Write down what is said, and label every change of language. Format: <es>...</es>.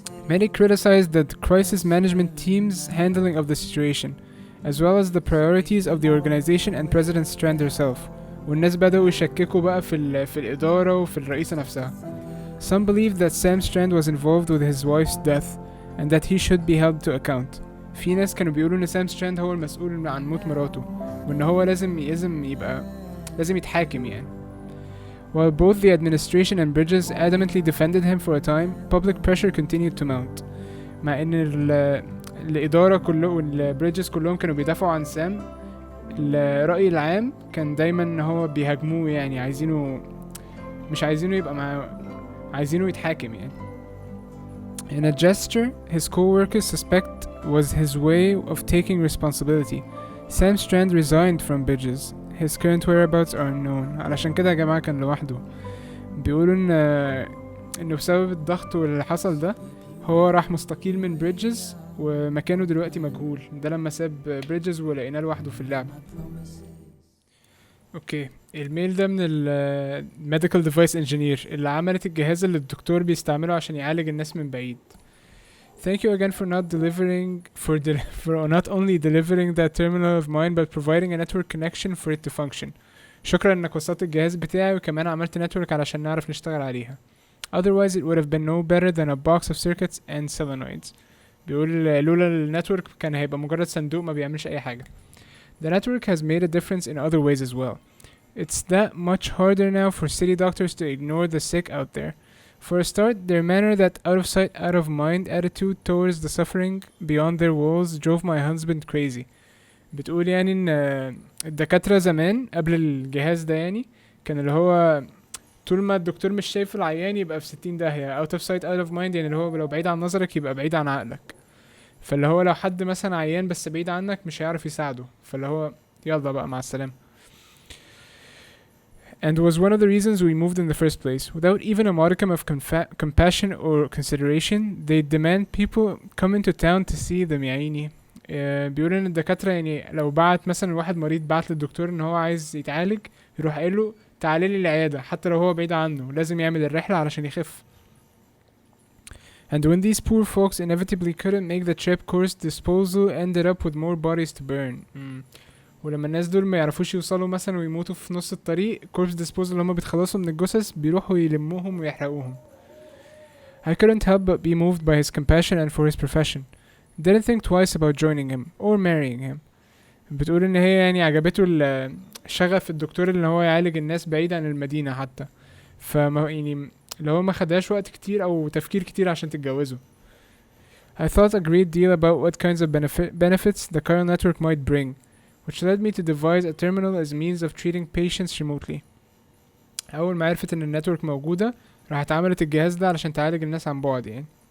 <en>Many criticized the crisis management team's handling of the situation, as well as the priorities of the organization and President Strand herself.</en> <ar>والناس بدأوا يشككوا بقى في الإدارة وفي الرئيسة نفسها.</ar> <en>Some believed that Sam Strand was involved with his wife's death and that he should be held to account.</en> <ar>في ناس كانوا بيقولوا إن سام ستراند هو المسؤول عن موت مراته، وإن هو لازم يتحاكم يعني.</ar> <en>While both the administration and Bridges adamantly defended him for a time, public pressure continued to mount.</en> <ar>مع إن الإدارة والبريدجز كلهم كانوا بيدافعوا عن سام، الرأي العام كان دايما إن هو بيهاجموه يعني، مش عايزينه يبقى عايزينه يتحاكم يعني.</ar> <en>In a gesture his co-workers suspect was his way of taking responsibility, Sam Strand resigned from Bridges. His current whereabouts are unknown.</en> <ar>علشان كده يا جماعة كان لوحده. بيقولوا إنه بسبب الضغط واللي حصل ده هو راح مستقيل من بريدجز، ومكانه دلوقتي مجهول. ده لما ساب بريدجز ولقيناه لوحده في اللعبة. اوكي، الميل ده من الميديكال ديفايس انجينير اللي عملت الجهاز اللي الدكتور بيستعمله عشان يعالج الناس من بعيد.</ar> <en>Thank you again for not only delivering that terminal of mine but providing a network connection for it to function.</en> <ar>شكرا انك وصلت الجهاز بتاعي وكمان عملت نتورك علشان نعرف نشتغل عليها.</ar> <en>Otherwise it would have been no better than a box of circuits and solenoids.</en> <ar>بيقول لولا النتورك كان هيبقى مجرد صندوق ما بيعملش اي حاجة.</ar> <en>The network has made a difference in other ways as well. It's that much harder now for city doctors to ignore the sick out there. For a start, their manner that out of sight, out of mind attitude towards the suffering beyond their walls drove my husband crazy.</en> <ar>بتقول يعني ان الدكاترة زمان قبل الجهاز ده يعني كان اللي هو طول ما الدكتور مش شايف العيان يبقى في 60 داهية.</ar> <en>out of sight out of mind</en> <ar>يعني اللي هو لو بعيد عن نظرك يبقى بعيد عن عقلك. فاللي هو لو حد مثلا عيان بس بعيد عنك مش هيعرف يساعده، فاللي هو يلا بقى مع السلامة.</ar> <en>And was one of the reasons we moved in the first place. Without even a modicum of compassion or consideration, they demand people come into town to see them</en> <ar>يا عيني. بيقول ان الدكاترة يعني لو بعت مثلا واحد مريض بعت للدكتور ان هو عايز يتعالج، يروح قايل له تعالي لي العيادة حتى لو هو بعيد عنه، لازم يعمل الرحلة علشان يخف.</ar> <en>And when these poor folks inevitably couldn't make the trip, course disposal ended up with more bodies to burn.</en> <ar>ولما الناس دول ما يعرفوش يوصلوا مثلا ويموتوا في نص الطريق، كورس ديسبوزل اللي هما بيتخلصوا من الجثث بيروحوا يلموهم ويحرقوهم.</ar> <en>I couldn't help but be moved by his compassion and for his profession. Didn't think twice about joining him or marrying him.</en> <ar>بتقول ان هي يعني عجبته شغف الدكتور اللي هو يعالج الناس بعيد عن المدينة حتى، فما يعني اللي هو ما خدهاش وقت كتير او تفكير كتير عشان تتجوزه.</ar> <en>I thought a great deal about what kinds of benefits the current network might bring, which led me to devise a terminal as means of treating patients remotely.</en> <ar>أول ما عرفت إن النتورك موجودة راحت عملت الجهاز ده علشان تعالج الناس عن بعد يعني.</ar>